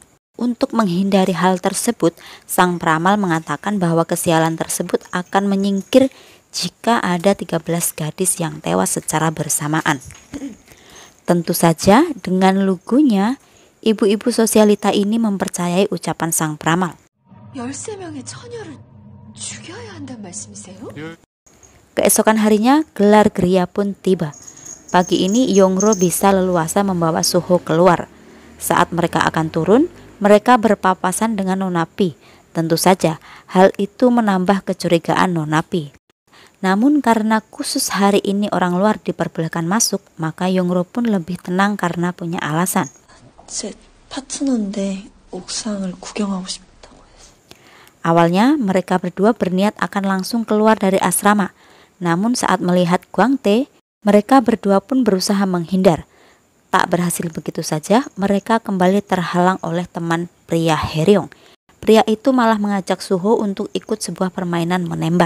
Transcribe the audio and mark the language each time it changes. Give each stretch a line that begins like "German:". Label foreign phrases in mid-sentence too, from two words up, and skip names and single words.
Indonesian: Untuk menghindari hal tersebut, sang peramal mengatakan bahwa kesialan tersebut akan menyingkir jika ada 13 gadis yang tewas secara bersamaan. Tentu saja dengan lugunya, ibu-ibu sosialita ini mempercayai ucapan sang peramal.
Korean: 13명의 처녀를 죽여야 한단 말씀이세요?
Indonesian: Keesokan harinya, gelar geria pun tiba. Pagi ini Yongro bisa leluasa membawa Suho keluar. Saat mereka akan turun, mereka berpapasan dengan Nona Pi. Tentu saja, hal itu menambah kecurigaan Nona Pi. Namun karena khusus hari ini orang luar diperbolehkan masuk, maka Yongro pun lebih tenang karena punya alasan.
Korean: 제 파트너인데 옥상을 구경하고 싶다고 해서.
Indonesian: Awalnya mereka berdua berniat akan langsung keluar dari asrama. Namun saat melihat Gwang Tae, mereka berdua pun berusaha menghindar. Tak berhasil begitu saja, mereka kembali terhalang oleh teman pria Heryong. Pria itu malah mengajak Suho untuk ikut sebuah permainan menembak.